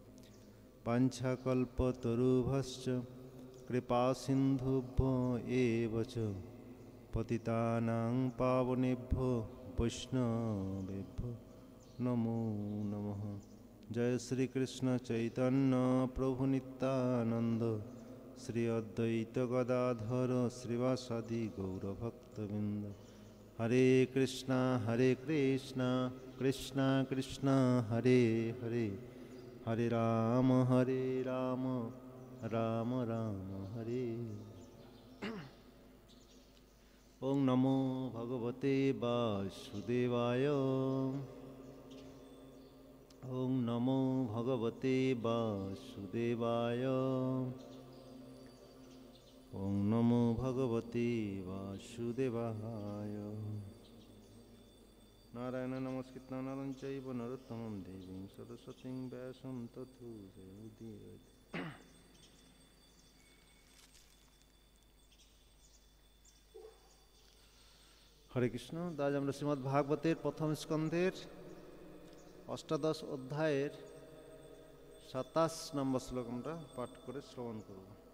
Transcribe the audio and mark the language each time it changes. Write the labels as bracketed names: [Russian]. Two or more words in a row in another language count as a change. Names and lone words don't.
[Sanskrit] वाञ्छाकल्पतरुभ्यश्च कृपासिन्धुभ्यो एव च पतितानां पावनेभ्यो वैष्णवेभ्यो नमो नमः। जय श्री कृष्ण चैतन्य प्रभु नित्यानंद श्री अद्वैत गदाधर श्रीवासादि गौरभक्तवृंद। हरे कृष्णा कृष्णा कृष्णा हरे हरे, हरे राम राम राम हरे। ओं नमो भगवते वासुदेवाय, ओं नमो भगवते वासुदेवाय, ओं नमो भगवते वासुदेवाय। नारायण नमस्कृत्य नरं चैव नरोत्तमं देवीं सरस्वतीं व्यासं ततो जयमुदीरयेत्। हरे कृष्ण। [Bangla] आज আমরা শ্রীমদ্ ভাগবতের প্রথম স্কন্ধের অষ্টাদশ অধ্যায়ের 27 নম্বর শ্লোক আমরা পাঠ করে শ্রবণ করব।